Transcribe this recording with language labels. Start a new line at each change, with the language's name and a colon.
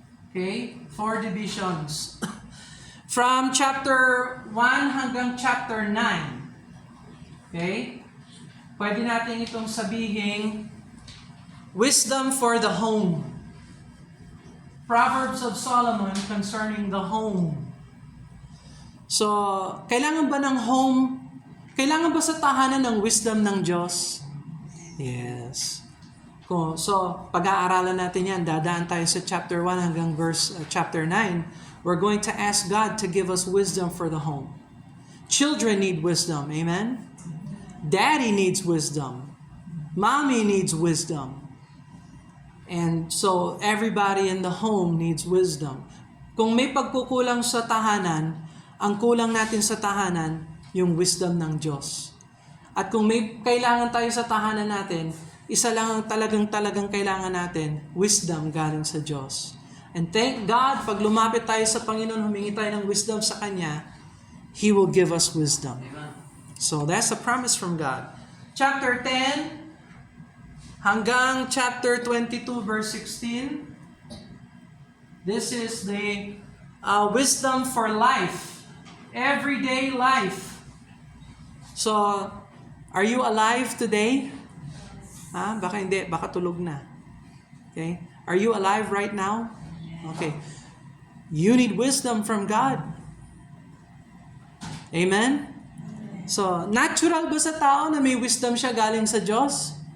English: Okay? 4 divisions. From chapter 1 hanggang chapter 9. Okay?
Filipino: Pwede natin itong sabihin,
English: wisdom for the home. Proverbs of Solomon concerning the home.
Filipino: So, kailangan ba ng home? Kailangan ba sa tahanan ng wisdom ng Diyos? Yes. So, pag-aaralan natin yan, dadaan tayo sa chapter 1 hanggang chapter 9.
English: We're going to ask God to give us wisdom for the home. Children need wisdom. Amen? Daddy needs wisdom. Mommy needs wisdom. And so, everybody in the home needs wisdom.
Filipino: Kung may pagkukulang sa tahanan, ang kulang natin sa tahanan, yung wisdom ng Diyos. At kung may kailangan tayo sa tahanan natin, isa lang ang talagang kailangan natin, wisdom galing sa Diyos.
English: And thank God,
Filipino: pag lumapit tayo sa Panginoon, humingi tayo ng wisdom sa Kanya,
English: He will give us wisdom. So that's a promise from God. Chapter 10 hanggang chapter 22 verse 16. This is the wisdom for life. Everyday life. So, are you alive today?
Filipino: Baka hindi, baka tulog na.
English: Okay? Are you alive right now? Okay. You need wisdom from God. Amen?
Filipino: So, natural ba sa tao na may wisdom siya galing sa Diyos?